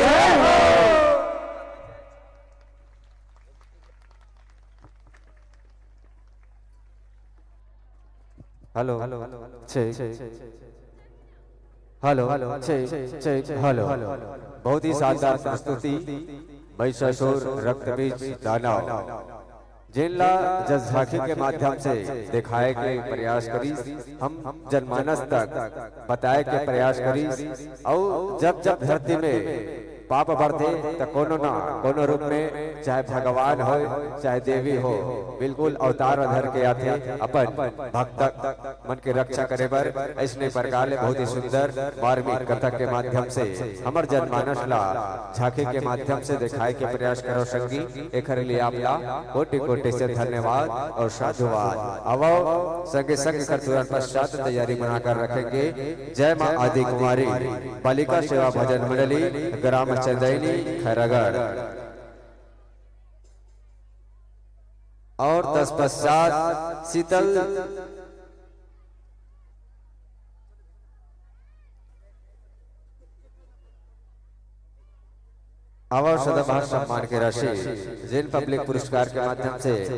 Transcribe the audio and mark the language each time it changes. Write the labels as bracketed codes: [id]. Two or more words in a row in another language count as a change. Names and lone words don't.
[hne] हेलो हेलो हेलो बहुत ही शानदार प्रस्तुति महिषासुर रक्त बीज दानव जिनला जस झांकी के माध्यम से दिखाए के प्रयास करी हम जनमानस तक बताए के प्रयास करी और जब जब धरती में पाप बढ़ते तो कोनो ना कोनो रूप में चाहे भगवान हो चाहे देवी हो बिल्कुल अवतार धर के आते अपन भक्त मन के रक्षा करे बर ऐसने प्रकार ले बहुत ही सुंदर मार्मिक कथक के माध्यम से हमर जनमानस ला झांकी के माध्यम से दिखाए के प्रयास करो संगी एकर लिए आपला कोटि कोटि से धन्यवाद और साधुवाद। अब संगे संग कर तुरंत पश्चात तैयारी बनाकर रखेंगे जय मां आदि कुमारी बालिका सेवा भजन मंडली ग्राम चंदैनी खैरागढ़ और तत्पश्चात शीतल अवर सदाबहार सम्मान की राशि जिन पब्लिक पुरस्कार के माध्यम से